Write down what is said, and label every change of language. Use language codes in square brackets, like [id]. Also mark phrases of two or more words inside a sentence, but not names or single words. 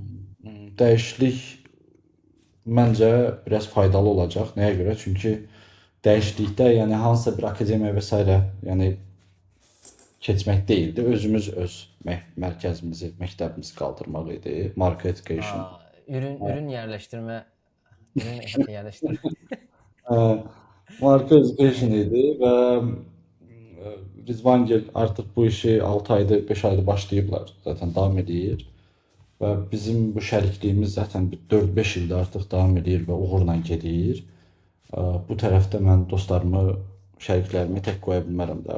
[az] Dəyişiklik məncə biraz faydalı olacaq. Nəyə görə? Çünki dəyişiklikdə yəni hansısa bir akademiya və s. yəni keçmək deyildi. Özümüz öz mərkəzimizi, məktəbimizi qaldırmaq idi. Marka education. Ürün yerləşdirmə, ürün yerləşdirmə. Marka education idi və Rizvangil artıq bu işi 6 aydır, 5 aydır başlayıblar. Zaten davam edir. Və bizim bu şərikliyimiz zaten 4-5 ildir artıq davam edir və uğurla gedir. Bu tərəfdə mən dostlarımı, şəriklərimi tək qoya bilmərəm də.